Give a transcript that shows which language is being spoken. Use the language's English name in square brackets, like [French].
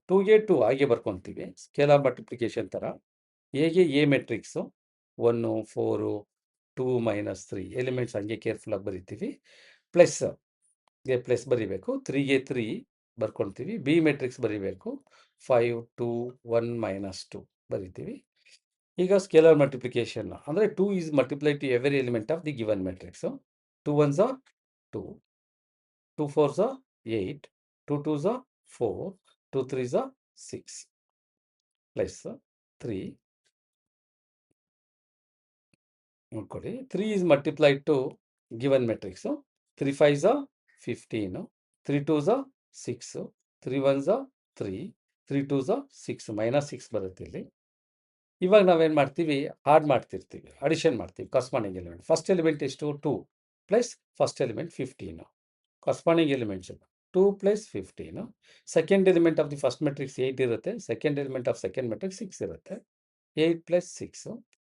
[Kannada] 2a 2 ಹಾಗೆ ಬರ್ಕೊತೀವಿ scalar multiplication ಥರ. ಎಗೆ ಎ ಮೆಟ್ರಿಕ್ಸು 1 4 2 -3 ಎಲಿಮೆಂಟ್ಸ್ ಹಂಗೆ ಕೇರ್ಫುಲ್ಲಾಗಿ ಬರಿತೀವಿ. ಪ್ಲಸ್ಗೆ ಪ್ಲಸ್ ಬರಿಬೇಕು. 3ಗೆ 3 ಬರ್ಕೊತೀವಿ. ಬಿ ಮೆಟ್ರಿಕ್ಸ್ ಬರಿಬೇಕು 5 2 1 -2 ಬರಿತೀವಿ. ಈಗ [English] scalar multiplication [Kannada] ಅಂದರೆ [English] 2 is multiplied to every element of the given matrix. 2 1s are 2, 2 4s are 8, 2 2s are 4, 2 3s are 6 plus 3 [Kannada] ನೋಡ್ಕೊಳ್ಳಿ. [English] 3 is multiplied to given matrix. 3 5s are 15, 3 2s are 6, 3 1s are 3, 3 2s are 6 -6 [Kannada] ಬರುತ್ತೆ ಇಲ್ಲಿ. ಇವಾಗ ನಾವೇನು ಮಾಡ್ತೀವಿ add ಮಾಡ್ತಿರ್ತೀವಿ addition ಮಾಡ್ತೀವಿ corresponding element. [English] first element [Kannada] ಎಷ್ಟು [English] 2 plus first element 15 corresponding elements 2 plus 15. Second element of the first matrix 8 [Kannada] ಇರುತ್ತೆ. [English] Second element of second matrix 6 ಇರುತ್ತೆ. 8 plus 6.